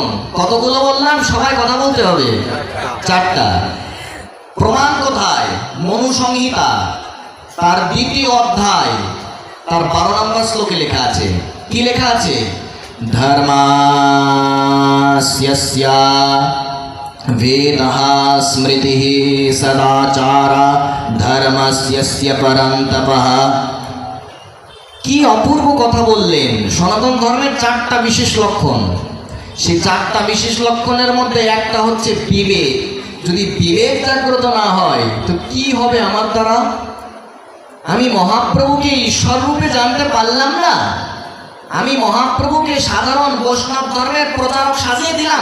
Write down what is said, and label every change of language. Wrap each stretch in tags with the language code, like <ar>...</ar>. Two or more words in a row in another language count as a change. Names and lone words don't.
<bn>কতগুলো বললাম? সবাই কথা বলতে হবে। 4টা। প্রমাণ কোথায়? মনু সংহিতা তার 2য় অধ্যায় তার 12 নম্বর শ্লোকে লেখা আছে। কি লেখা আছে?</bn> <sa>ধর্মাস্য वेदः स्मृतिः सदाचार धर्मस्य परं तपः।</sa> <bn>কি অপূর্ব কথা বললেন! সনাতন ধর্মের 4টা বিশেষ লক্ষণ। সেই 4টা বিশেষ লক্ষণের মধ্যে একটা হচ্ছে বিবেক। যদি বিবেক জাগ্রত না হয় তো কি হবে আমার দ্বারা? আমি মহাপ্রভুকে ঈশ্বর রূপে জানতে পারলাম না, আমি মহাপ্রভুকে সাধারণ বৈষ্ণব ধর্মের প্রচারক সাজিয়ে দিলাম।</bn>